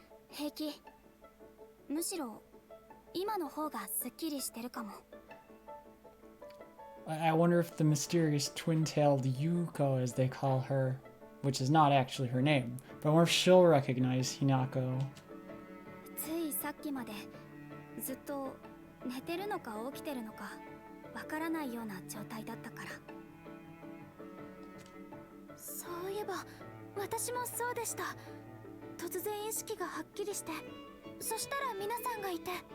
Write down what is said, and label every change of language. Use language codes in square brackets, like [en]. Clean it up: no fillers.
[ja] 平気。むしろ今の方がすっきりしてるかも。 [en] I wonder if the mysterious twin-tailed Yuko, as they call her, which is not actually her name, but I wonder if she'll recognize Hinako. [ja] ついさっきまでずっと寝てるのか起きてるのかわからないような状態だったから。そういえば私もそうでした。突然意識がはっきりして、そしたら皆さんがいて。